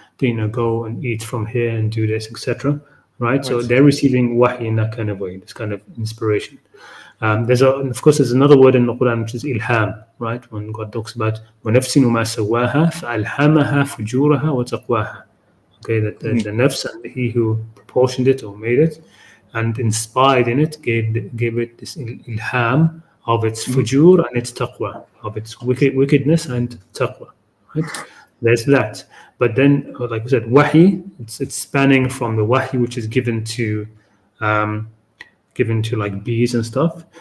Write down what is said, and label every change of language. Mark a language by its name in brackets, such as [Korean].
[English] They go and eat from here and do this, etc. Right? So they're receiving wahi in that kind of way, this kind of inspiration. Of course, there's another word in the Quran which is ilham, right? When God talks about [Arabic] وَنَفْسٍ وَمَا سَوَّاهَا فَأَلْهَمَهَا فُجُورَهَا وَتَقْوَاهَا. [English] Okay, that the nafs and he who proportioned it or made it and inspired in it gave it this ilham of its fujur and its taqwa, of its wickedness and taqwa. Right? There's that. But then, like we said, wahi, it's spanning from the wahi which is given to like bees and stuff.